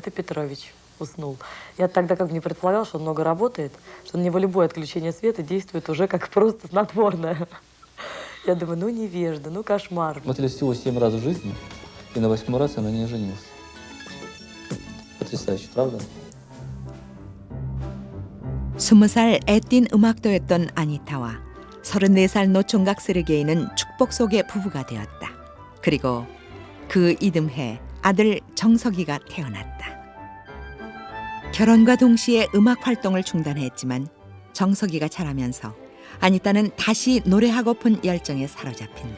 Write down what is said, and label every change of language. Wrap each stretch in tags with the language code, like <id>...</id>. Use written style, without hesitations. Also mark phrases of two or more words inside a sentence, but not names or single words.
<ru>Это Петрович уснул. Я тогда как бы не предполагал, что он много работает, что на него любое отключение света действует уже как просто снотворное. Я думаю, ну невежда, ну кошмар. Смотрели всего 7 раз в жизни, и на 8-й раз я на ней женился. Потрясающе, правда?</ru> <ko>20살 애띤 음악도였던 아니타와 34살 노총각 세르게이는 축복 속의 부부가 되었다. 그리고 그 이듬해 아들 정석이가 태어났다. 결혼과 동시에 음악 활동을 중단했지만 정석이가 자라면서 아니타는 다시 노래하고픈 열정에 사로잡힌다.</ko>